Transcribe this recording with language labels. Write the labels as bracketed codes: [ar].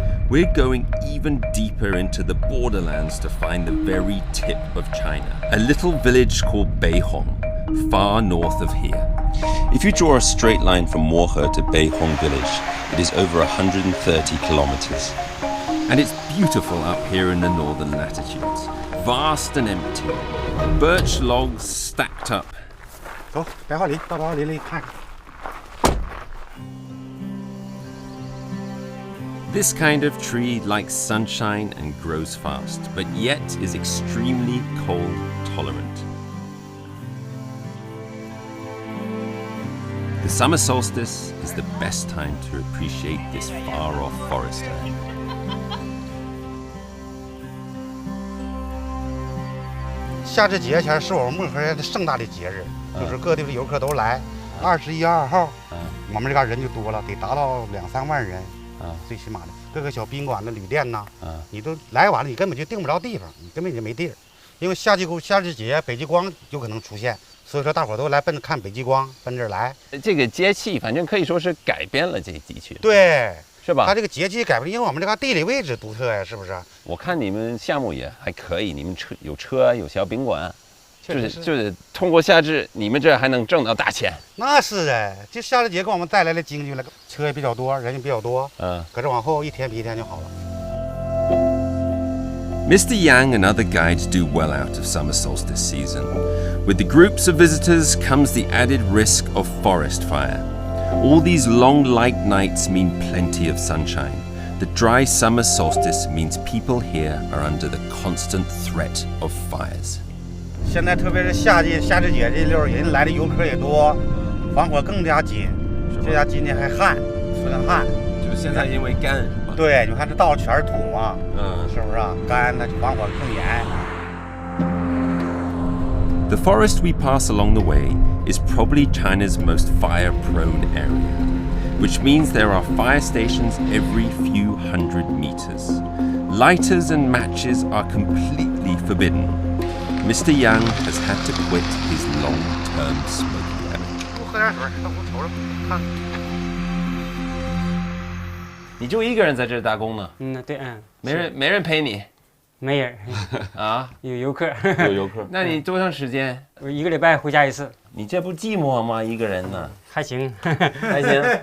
[en] We're going even deeper into the borderlands to find the very tip of China, a little village called Beihong, far north of here. If you draw a straight line from Mohe to Beihong village, it is over 130 kilometers. And it's beautiful up here in the northern latitudes. vast and empty. Birch logs stacked up. [zh] 走，白桦林，到白桦林里看看。 [en] This kind of tree likes sunshine and grows fast, but yet is extremely cold tolerant. The summer solstice is the best time to appreciate this far-off forest land. [zh] 夏至节前是我们漠河的盛大的节日，就是各地的游客都来。 21、22号，我们这嘎人就多了，得达到2、3万人。最起码的各个小宾馆的旅店呐，你都来晚了，你根本就订不着地方，你根本就没地儿。因为夏至节北极光有可能出现，所以说大伙都来奔着看北极光，奔这儿来。这个节气反正可以说是改变了这地区，对，是吧？它这个节气改变，因为我们这个地理位置独特呀，是不是？我看你们项目也还可以，你们有车有小宾馆。就是通过夏至，你们这还能挣到大钱。那是哎，这夏至节给我们带来了经济了，车也比较多，人也比较多。可是往后一天比一天就好了。 [en] Mr. Yang and other guides do well out of summer solstice season. With the groups of visitors comes the added risk of forest fire. All these long light nights mean plenty of sunshine. The dry summer solstice means people here are under the constant threat of fires. [zh] 现在特别是夏至节这溜，人来的游客也多，防火更加紧。这家今天还旱，出现旱，就是现在因为干是吧？对，你看这道全是土嘛，是不是啊？干，它就防火更严。 [en] The forest we pass along the way is probably China's most fire-prone area, which means there are fire stations every few hundred meters. Lighters and matches are completely forbidden. Mr. Yang has had to quit his long-term smoking habit. [zh] 喝点水，到我瞅瞅看。你就一个人在这儿打工呢？对，没人陪你？没人啊？有游客。有游客？那你多长时间？我1个礼拜回家一次。你这不寂寞吗？一个人呢？还行，还行，